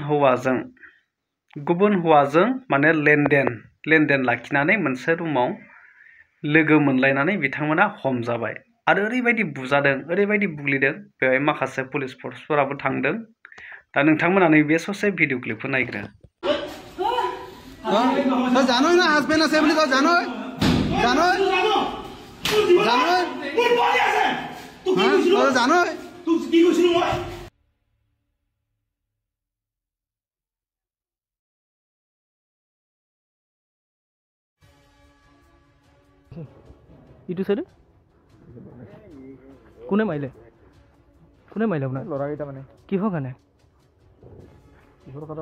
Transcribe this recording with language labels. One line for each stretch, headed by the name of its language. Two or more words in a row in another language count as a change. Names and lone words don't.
Bodo: हौवाजों माने लेनदेन लाखिनानै मोनसे रुमाव लोगो मोनलायनानै बिथांमोना हमजाबाय आरो ओरैबायदि बुजादों ओरैबायदि बुग्लिदों बेवहाय माखासे पुलिस फर्सफोराबो थांदों दा नोंथांमोना नैबे ससे
English: video clipখৌ
Bodo: नायग्रो
Assamese: তো জানো না হাজবেণ্ড আছে বুলি তো জানো তো জানো তুই কি কইছিস মই ইটো সাইডে কোনে মাইলে আপোনাৰ লৰাকেইটা মানে কিহৰ কাৰণে কিহৰ কথা